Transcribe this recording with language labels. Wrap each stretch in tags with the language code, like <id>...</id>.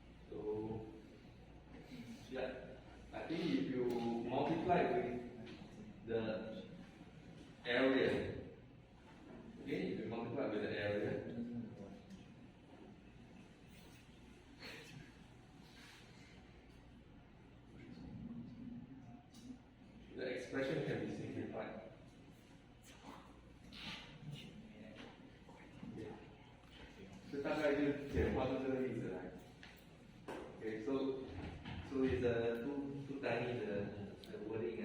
<en>So yeah, I think if you multiply with the area, okay, if you multiply with the area, the expression can be simplified. Okay.</en> <zh>所以大概就简化出这个例子来。</zh> <en>Okay, so it's too tiny the wording.</en>